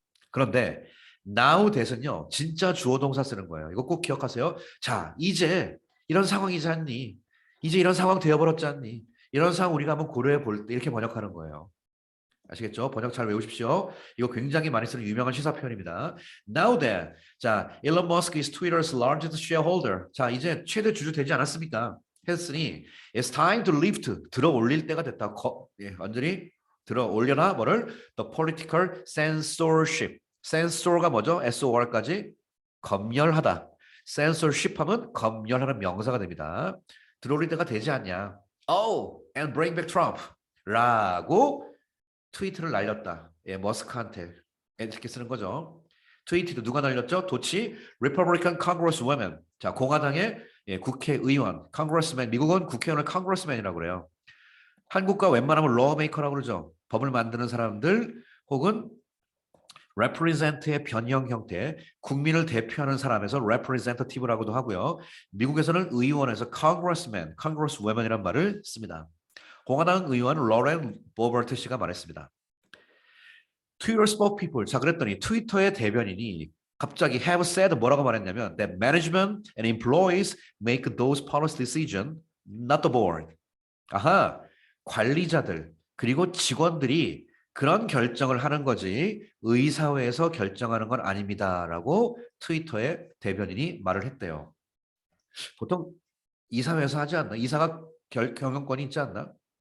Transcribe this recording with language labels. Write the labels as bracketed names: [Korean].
[Korean] 그런데 now that은요. 진짜 주어 동사 쓰는 거예요. 이거 꼭 기억하세요. 자, 이제 이런 상황이지 않니? 이제 이런 상황 되어버렸지 않니? 이런 상황 우리가 한번 고려해 볼 때 이렇게 번역하는 거예요. 아시겠죠? 번역 잘 외우십시오. 이거 굉장히 많이 쓰는 유명한 시사 표현입니다. [English] Now that, 자, Elon Musk is Twitter's largest shareholder. [Korean] 자, 이제 최대 주주 되지 않았습니까? 했으니 [English] it's time to lift, [Korean] 들어 올릴 때가 됐다. 예, 완전히 들어 올려라 뭐를? [English] The political censorship. [Korean] censor가 뭐죠? SOR까지 검열하다. censorship 하면 검열하는 명사가 됩니다. 들어 올릴 때가 되지 않냐? [English] Oh, and bring back Trump. [Korean] 라고 트위트를 날렸다. 예, 머스크한테 이렇게 쓰는 거죠. 트위트도 누가 날렸죠? [English] 도치 Republican Congresswomen. [Korean] 자, 공화당의 예, 국회의원, Congressman. 미국은 국회의원을 Congressman이라고 그래요. 한국과 웬만하면 lawmaker라고 그러죠. 법을 만드는 사람들 혹은 represent의 변형 형태, 국민을 대표하는 사람에서 representative라고도 하고요. 미국에서는 의원에서 congressman, congresswoman이라는 말을 씁니다. 공화당 의원 로렌 보버트 씨가 말했습니다. [English] Twitter spokespeople. 자, [Korean] 그랬더니 트위터의 대변인이 갑자기 have said 뭐라고 말했냐면 [English] that management and employees make those policy decisions, not the board. [Korean] 아하, 관리자들 그리고 직원들이 그런 결정을 하는 거지 의사회에서 결정하는 건 아닙니다라고 트위터의 대변인이 말을 했대요. 보통 이사회에서 하지 않나? 이사가 경영권이 있지 않나?